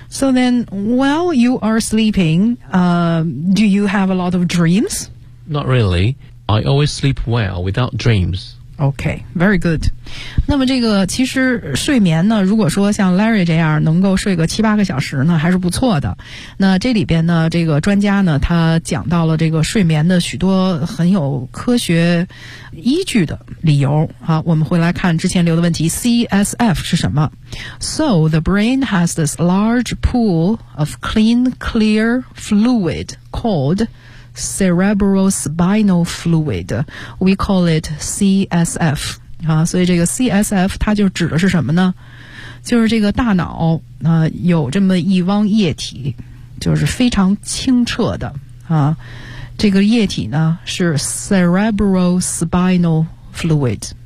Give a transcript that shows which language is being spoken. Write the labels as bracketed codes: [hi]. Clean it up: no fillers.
[en] So then, while you are sleeping, do you have a lot of dreams? Not really. I always sleep well without dreams. Okay, very good. [zh] 那么这个其实睡眠呢，如果说像 Larry 这样能够睡个七八个小时呢，还是不错的。那这里边呢，这个专家呢，他讲到了这个睡眠的许多很有科学依据的理由。好，我们回来看之前留的问题 ,CSF 是什么？ [en] So, the brain has this large pool of clean, clear fluid called cerebrospinal fluid. We call it CSF.、 [zh] 所以这个 CSF 它就指的是什么呢？就是这个大脑、有这么一汪液体，就是非常清澈的、这个液体呢是 cerebrospinal fluid。